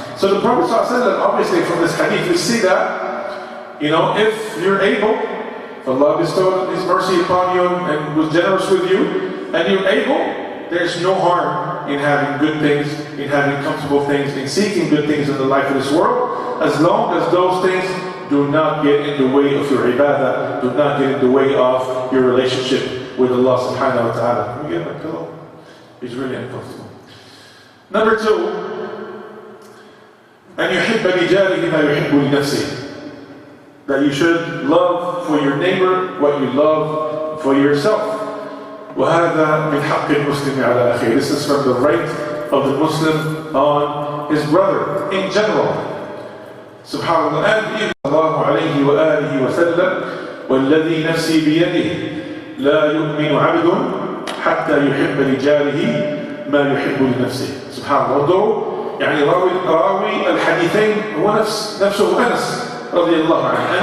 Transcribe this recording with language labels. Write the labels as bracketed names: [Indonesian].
[English] So the Prophet ﷺ, obviously from this hadith, we see that, if you're able, if Allah bestowed His mercy upon you and was generous with you, and you're able, there's no harm in having good things, in having comfortable things, in seeking good things in the life of this world, as long as those things do not get in the way of your ibadah, do not get in the way of your relationship with Allah subhanahu wa ta'ala. Can we get my pillow? It's really uncomfortable. [Arabic] Number 2, أن يحب لجاره ما يحب لنفسه. [English] That you should love for your neighbor what you love for yourself. [Arabic] وهذا من حق المسلم على أخيه. [English] This is from the right of the Muslim on his brother in general. Subhanallah. [Arabic] And الله عليه وآله وسلم والذي نفسي بيده لا يؤمن عبد حتى يحب لجاره ما يحب لنفسه. [English] Subhanallah. [Arabic] Although راوي الحديثين هو نفسه أنس رضي الله عنه.